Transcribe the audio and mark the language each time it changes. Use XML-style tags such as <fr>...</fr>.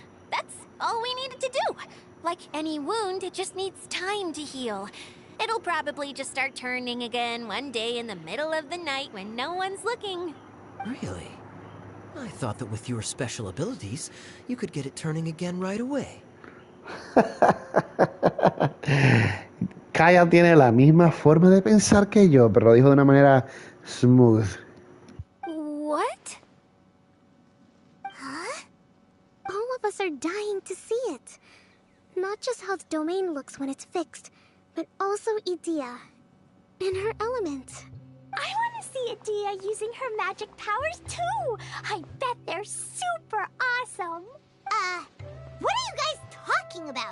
<en>That's all we needed to do. Like any wound, it just needs time to heal. It'll probably just start turning again one day in the middle of the night when no one's looking. Really? I thought that with your special abilities, you could get it turning again right away.</en> <es>Kaya tiene la misma forma de pensar que yo, pero lo dijo de una manera smooth.</es> <en>What? Huh? All of us are dying to see it. Not just how the domain looks when it's fixed, but also Edea. In her element. I want to see Edea using her magic powers too! I bet they're super awesome! What are you guys talking about?</en>